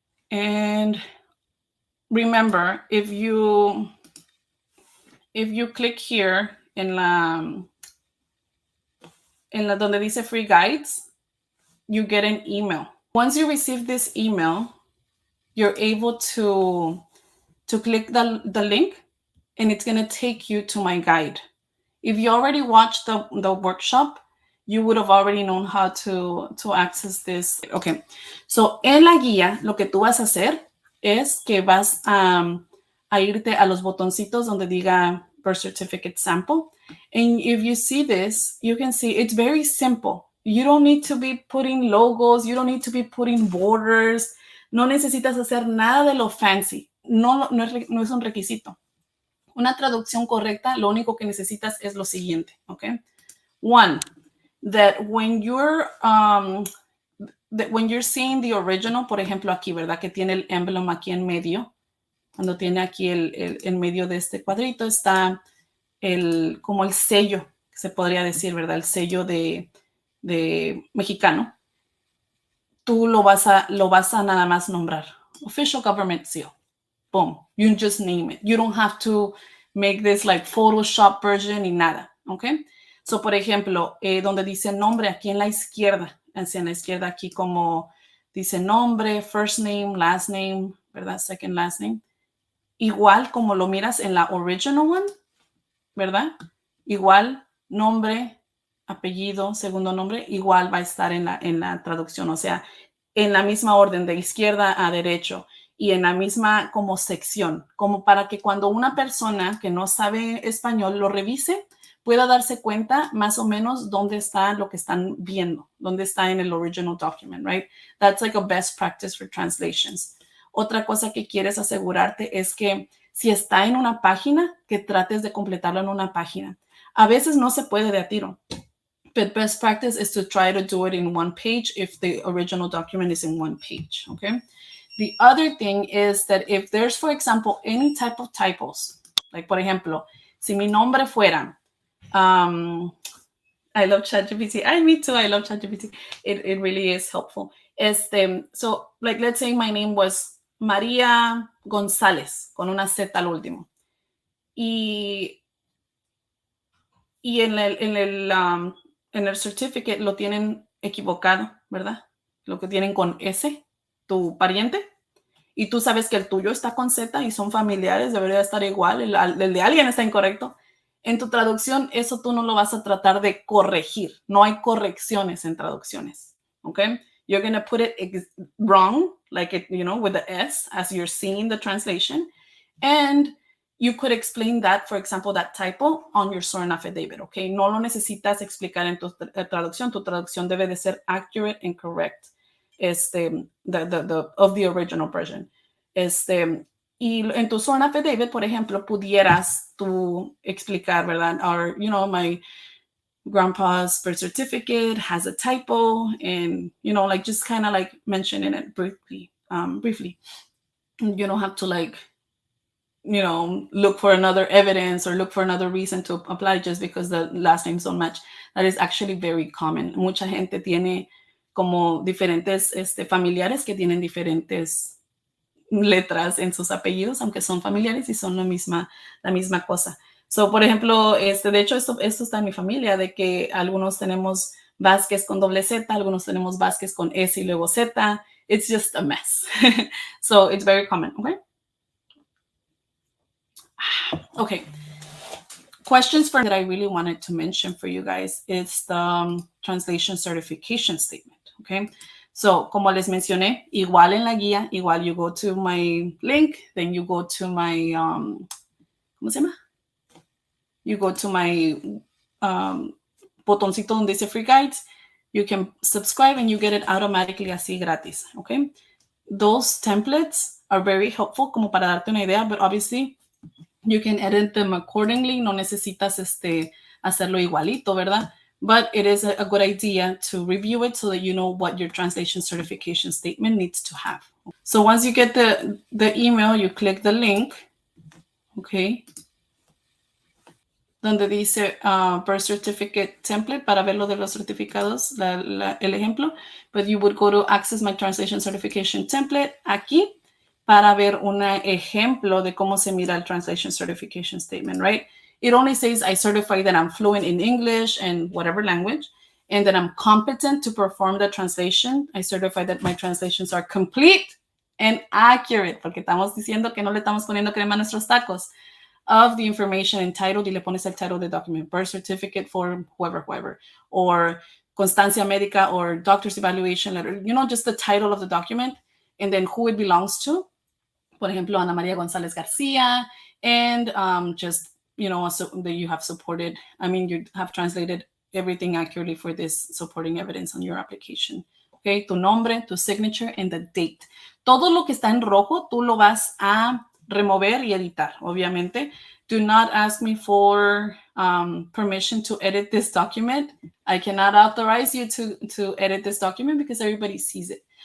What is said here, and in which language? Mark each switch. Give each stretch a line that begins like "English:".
English: And remember, if you click here
Spanish: en la donde dice
English: free guides, you get an email. Once you receive this email, you're able to click the link and it's going to take you to my guide. If you already watched the workshop, you would have already known how to access this. Okay, so
Spanish: en la guía, lo que tú vas a hacer es que vas a irte a los botoncitos donde diga birth certificate sample.
English: And if you see this, you can see it's very simple. You don't need to be putting logos. You don't need to be putting borders.
Spanish: No necesitas hacer nada de lo fancy. No es un requisito. Una traducción correcta, lo único que necesitas es lo siguiente, okay?
English: One, that when you're seeing the original,
Spanish: por ejemplo aquí, ¿verdad? Que tiene el emblem aquí en medio. Cuando tiene aquí en medio de este cuadrito está como el sello, se podría decir, ¿verdad? El sello de mexicano. Tú lo vas a nada más nombrar.
English: Official Government Seal. Boom. You just name it. You don't have to make this like Photoshop version
Spanish: ni nada.
English: Okay.
Spanish: So, por ejemplo, donde dice nombre aquí en la izquierda, hacia la izquierda aquí como dice nombre,
English: first name, last name,
Spanish: ¿verdad?
English: Second last name.
Spanish: Igual como lo miras en la
English: original one,
Spanish: ¿verdad? Igual nombre, apellido, segundo nombre, igual va a estar en la traducción. O sea, en la misma orden de izquierda a derecho y en la misma como sección, como para que cuando una persona que no sabe español lo revise, pueda darse cuenta más o menos dónde está lo que están viendo, dónde está en el
English: original document, right? That's like a best practice for translations.
Spanish: Otra cosa que quieres asegurarte es que si está en una página, que trates de completarlo en una página. A veces no se puede de a tiro.
English: But best practice is to try to do it in one page if the original document is in one page, okay? The other thing is that if there's, for example, any type of typos, like,
Spanish: por ejemplo, si mi nombre fuera,
English: I love ChatGPT. Me too. I love ChatGPT. It really is helpful. So, like, let's say my name was María González,
Spanish: con una Z al último. Y en el certificate lo tienen equivocado, ¿verdad? Lo que tienen con S, tu pariente, y tú sabes que el tuyo está con Z y son familiares, debería estar igual, el de alguien está incorrecto. En tu traducción, eso tú no lo vas a tratar de corregir. No hay correcciones en traducciones, ¿ok?
English: You're going to put it wrong, like it, with the S as you're seeing the translation. And you could explain that, for example, that typo on your sworn affidavit, okay?
Spanish: No lo necesitas explicar en tu traducción. Tu traducción debe de ser
English: accurate and correct, of the original version.
Spanish: Y en tu sworn affidavit, por ejemplo, pudieras tú explicar, ¿verdad?
English: Or, my grandpa's birth certificate has a typo, and, like, just kind of like mentioning it briefly. You don't have to, like, look for another evidence or look for another reason to apply just because the last names don't match. That is actually very common.
Spanish: Mucha gente tiene como diferentes familiares que tienen diferentes letras en sus apellidos, aunque son familiares y son la misma cosa. So, por ejemplo, de hecho, esto está en mi familia, de que algunos tenemos Vázquez con doble Z, algunos tenemos Vázquez con S y luego Z.
English: It's just a mess. So it's very common, okay? Okay. Questions that I really wanted to mention for you guys is the translation certification statement, okay?
Spanish: So, como les mencioné, igual en la guía, igual
English: you go to my link, then you go to my,
Spanish: ¿cómo se llama?
English: You go to my
Spanish: botoncito donde dice
English: free guides, you can subscribe and you get it automatically
Spanish: así gratis,
English: okay? Those templates are very helpful
Spanish: como para darte una idea,
English: but obviously you can edit them accordingly.
Spanish: No necesitas hacerlo igualito, ¿verdad?
English: But it is a good idea to review it so that you know what your translation certification statement needs to have. So once you get the email, you click the link, okay?
Spanish: Donde dice birth certificate template para ver lo de los certificados, el ejemplo.
English: But you would go to access my translation certification template
Spanish: aquí para ver un ejemplo de cómo se mira el
English: translation certification statement, right? It only says I certify that I'm fluent in English and whatever language, and that I'm competent to perform the translation. I certify that my translations are complete and accurate,
Spanish: porque estamos diciendo que no le estamos poniendo crema a nuestros tacos,
English: of the information entitled,
Spanish: y le pones el
English: title of the document, birth certificate for whoever, or
Spanish: constancia médica
English: or doctor's evaluation letter, just the title of the document, and then who it belongs to.
Spanish: Por ejemplo,
English: Ana María González García, and just, so that you have supported, you have translated everything accurately for this supporting evidence on your application. Okay,
Spanish: tu nombre, tu
English: signature, and the date.
Spanish: Todo lo que está en rojo, tú lo vas a remover y editar, obviamente.
English: Do not ask me for permission to edit this document. I cannot authorize you to edit this document because everybody sees it.